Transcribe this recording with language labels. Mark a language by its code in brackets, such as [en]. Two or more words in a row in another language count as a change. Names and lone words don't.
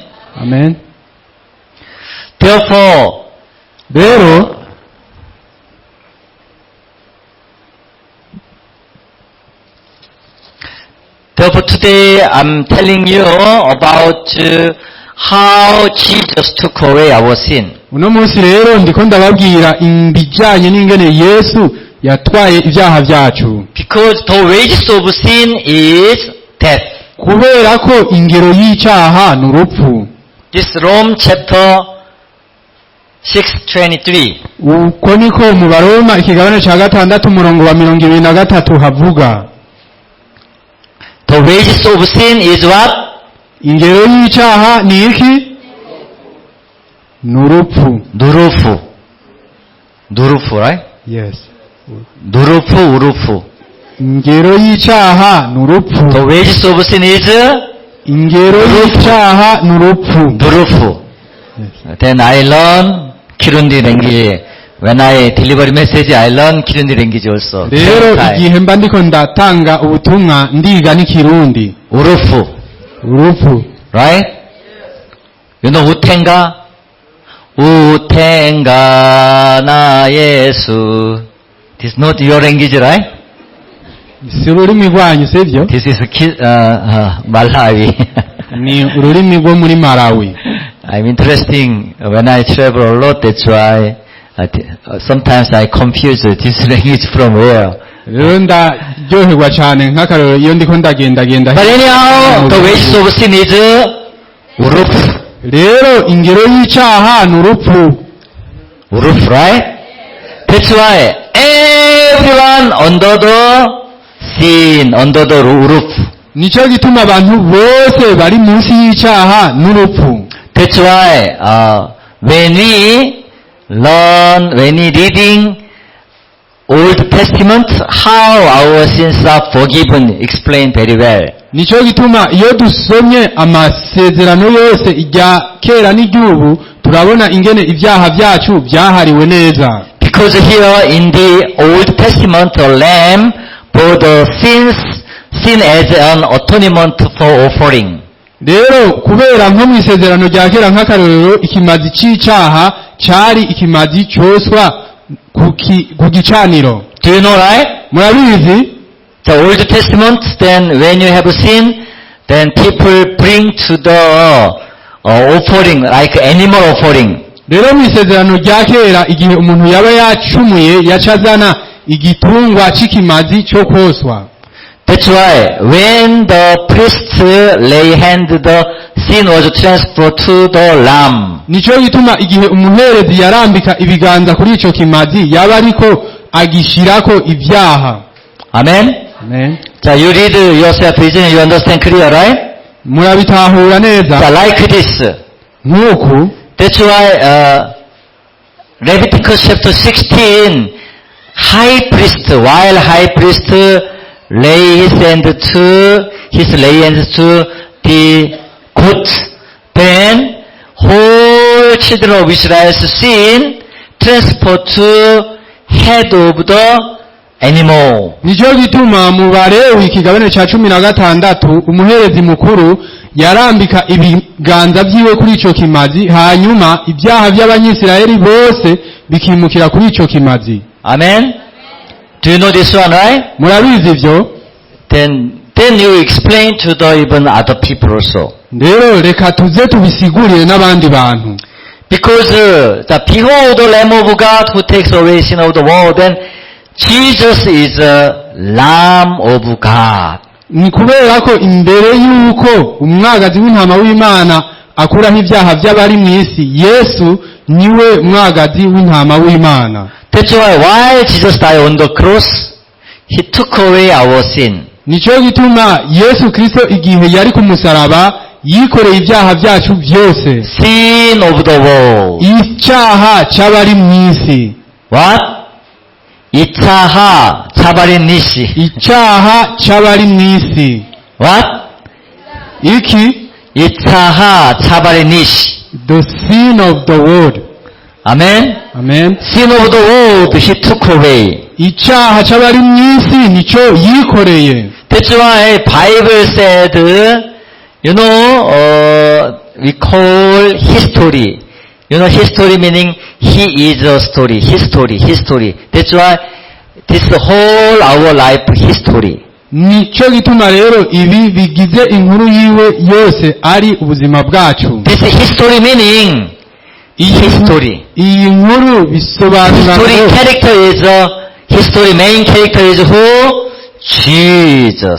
[en] amen Therefore, [rn] rero [en] today I'm telling you about how Jesus took away our sin. [rn] uno munsi rero ndiko ndababwira ibijanye n'ingene Yesu yatwaye ibyaha byacu [en] Because the wages of sin is death. [rn] kubera ko ingero y'icyaha ni urupfu [en] This Rome chapter 6:23. [rn] uko niko mu baroma ikigabane ca gatandatu umurongo wa 23 havuga [en] The wages of sin is what? [rn] ingero y'icyaha ni iki ni urupfu [en] Durufu, right? yes [rn] Urufu. ingero y'icyaha ni urupfu [en] The wages of sin is [rn] ingero y'icyaha ni urupfu Durufu. [en] Then I learn Kirundi language. When I deliver message, I learn Kirundi language also. [rn] rero igihe mba ndiko ndatanga ubutumwa ndiga n'ikirundi urupfu [en] Right? You know Utenga? [ny] Utenga na Yesu. [en] This is not your language, right? [rn] si ururimi rwanyu sivyo [en] This is Malawi. [rn] ni ururimi rwo muri Malawi [en] I'm interesting when I travel a lot. That's why sometimes I confuse this language from where. [rn] rero ndaryoherwa cyane nk'akarero iyo ndiko ndagendagenda [en] But anyhow, the wages of sin is urupfu. [rn] rero ingero y'icyaha ni urupfu [en] Right? That's why everyone under the sin, under the urupfu. [rn] nicyo gituma abantu bose bari munsi y'icyaha n'urupfu [en] That's why when we reading Old Testament, how our sins are forgiven, explained very well. [rn] nicyo gituma iyo dusomye amasezerano yose ijya kera n'igihugu turabona ingene ibyaha byacu byahariwe neza [en] Because here in the Old Testament, the lamb bore the sin as an atonement for offering. [rn] rero kubera nko mu isezerano rya kera nk'akarorero ikimazi cy'icyaha cyari ikimazi cyoswa ku gicaniro [en] Do you know, right? [rn] murabizi [en] The Old Testament, then when you have sin, then people bring to the offering, like animal offering. [rn] rero mu isezerano rya kera igihe umuntu yaba yacumuye yacazana igitungwa cy'ikimazi cyo koswa [en] That's why when the priest lay hand, the sin was transferred to the lamb. [rn] nicyo gituma igihe umuherezi yarambika ibiganza kuri icyo kimazi yaba ariko agishirako ibyaha [en] Amen? Amen. So you read yourself, isn't you understand clear, right? [rn] murabitahura neza [en] So like this. [rn] nk'uku [en] That's why Leviticus chapter 16, while high priest lay his hand to the goat, then whole children of Israel's sin transferred to head of the animal. [rn] nicyo gituma mu Balewi ikigabane cya 16 umuherezi mukuru yarambika ibiganza byiwe kuri icyo kimazi hanyuma ibyaha by'abanyisirayeli bose bikimukira kuri icyo kimazi [en] Amen? Do you know this one, right? [rn] murabizi ivyo? [en] Then you explain to the even other people also. [rn] Rero reka tuze tubisigurire n'abandi bantu. [en] Because behold the Lamb of God who takes away sin of the world, then Jesus is the Lamb of God. [rn] Ni kubera ko imbere yuko umwagazi w'intama w'Imana akuraho ibyaha by'abari mu isi, Yesu niwe mwagazi w'intama w'Imana. [en] That's why Jesus died on the cross, He took away our sin. [rn] Nico gituma Yesu Kristo igihe yari ku musaraba yikoreye ibyaha byacu byose. [en] Sin of the world. [rn] icyaha cy'abari mu isi. What? icyaha cy'abari mu isi. icyaha cy'abari mu isi. [en] What? [rn] Iki? icyaha cy'abari mu isi. [en] The sin of the world. Amen? Amen. Sin of the world He took away. [rn] icyaha cy'abari mu isi nicyo yikoreye. [en] That's why Bible said, we call history. History meaning He is a story. History. That's why this whole our life history. [rn] Nicyo gituma rero ibi bigize inkuru yiwe yose ari ubuzima bwacu. [en] This history meaning history. [rn] Iyi nkuru bisobanura [en] History character is history main character is who? Jesus.